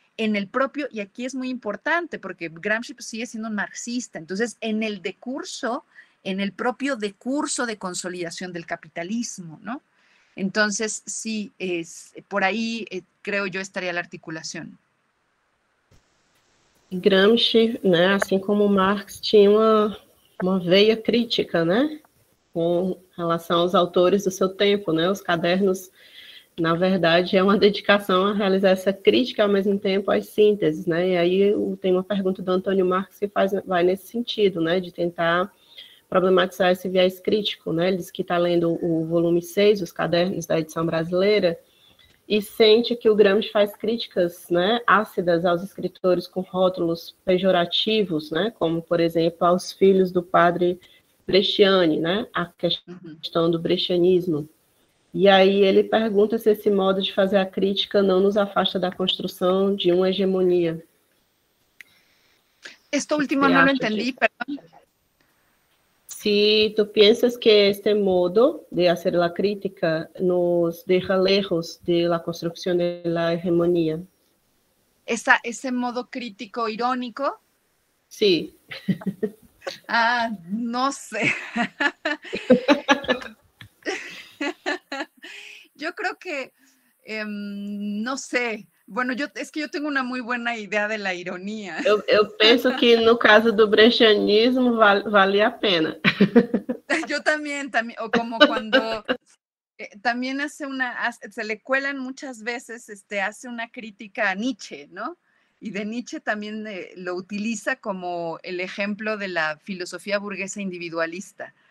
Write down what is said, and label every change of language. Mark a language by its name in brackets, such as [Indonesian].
[Spanish] en el propio, y aquí es muy importante porque Gramsci pues, sigue siendo un marxista, entonces en el decurso, en el propio decurso de consolidación del capitalismo, ¿no? Entonces, sí, por ahí creo yo estaría la articulación. [Portuguese] Gramsci, né, assim como Marx, tinha uma veia crítica, né, com relação aos autores do seu tempo, né, os cadernos, na verdade, é uma dedicação a realizar essa crítica ao mesmo tempo às sínteses, né, e aí tem uma pergunta do Antônio Marx que vai nesse sentido, né, de tentar problematizar esse viés crítico, né, ele diz que está lendo o volume 6, os cadernos da edição brasileira, e sente que o Gramsci faz críticas, né, ácidas aos escritores com rótulos pejorativos, né, como, por exemplo, aos filhos do padre Bresciani, né, a questão do brescianismo. E aí ele pergunta se esse modo de fazer a crítica não nos afasta da construção de uma hegemonia. [Spanish] Esto último no lo entendí, perdón. Si tú piensas que este modo de hacer la crítica nos deja lejos de la construcción de la hegemonía. Ese modo crítico irónico. Sí. No sé. Yo creo que, no sé. Bueno, es que yo tengo una muy buena idea de la ironía. [Portuguese] Eu penso que no caso do brescianismo vale a pena. [Spanish] Yo también, o como cuando también se le cuelan muchas veces, hace una crítica a Nietzsche, ¿no? Y de Nietzsche también lo utiliza como el ejemplo de la filosofía burguesa individualista.